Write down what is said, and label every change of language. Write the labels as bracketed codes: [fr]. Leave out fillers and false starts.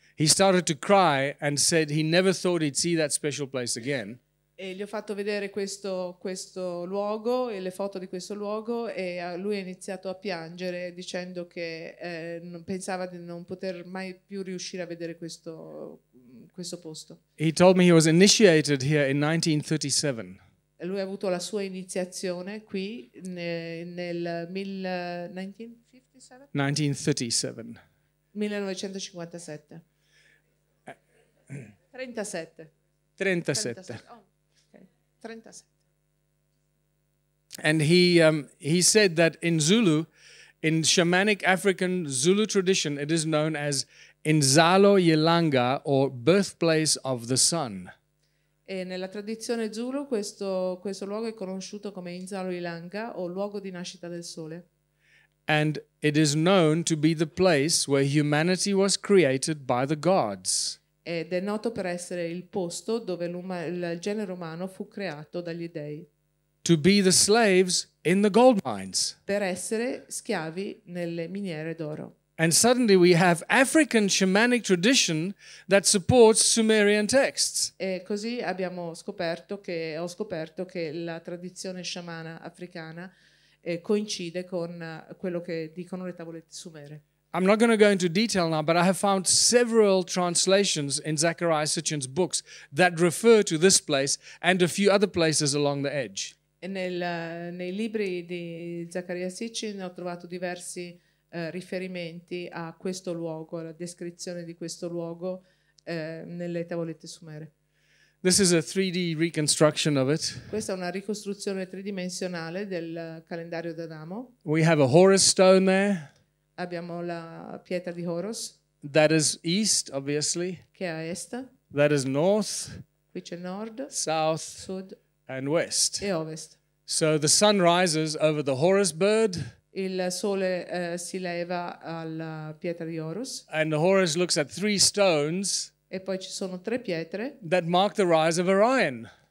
[en] he started to cry and said he never thought he'd see that special place again. [it] e gli ho fatto vedere questo luogo e le foto di questo luogo, e lui ha iniziato a piangere dicendo che non pensava di non poter mai più riuscire a vedere questo posto. [en] He told me he was initiated here in 1937. [it] Lui ha avuto la sua iniziazione qui nel 1957? [en] 1937. [it] 1957. [en] 37. [it] 37. [en] Oh, okay. 37. And he said that in Zulu, in shamanic African Zulu tradition, it is known as Inzalo Yelanga, or birthplace of the sun. [it] E nella tradizione Zulu questo luogo è conosciuto come Inzalo Ilanga, o luogo di nascita del sole. [en] And it is known to be the place where humanity was created by the gods. [it] Ed è noto per essere il posto dove il genere umano fu creato dagli dei. [en] To be the slaves in the gold mines. [it] Per essere schiavi nelle miniere d'oro. [en] And suddenly we have African shamanic tradition that supports Sumerian texts. [it] E così ho scoperto che la tradizione sciamana africana coincide con quello che dicono le tavolette sumere. [en] I'm not going to go into detail now, but I have found several translations in Zachariah Sitchin's books that refer to this place and a few other places along the edge. [it] E nei libri di Zaccaria Sitchin ho trovato diversi riferimenti a questo luogo, alla descrizione di questo luogo nelle tavolette sumere. [en] This is a 3D reconstruction of it. [it] Questa è una ricostruzione tridimensionale del calendario d'Adamo. [en] We have a Horus stone there. [it] Abbiamo la pietra di Horus, [en] That is east, obviously. [it] che è a est. [en] That is north, [it] Qui c'è nord, [en] south, [it] sud [en] and west. [it] e ovest. [en] So the sun rises over the Horus bird, [it] Il sole si leva alla pietra di Horus [en] and the Horus looks at 3 stones [it] e poi ci sono 3 pietre [en] that mark the rise of Orion.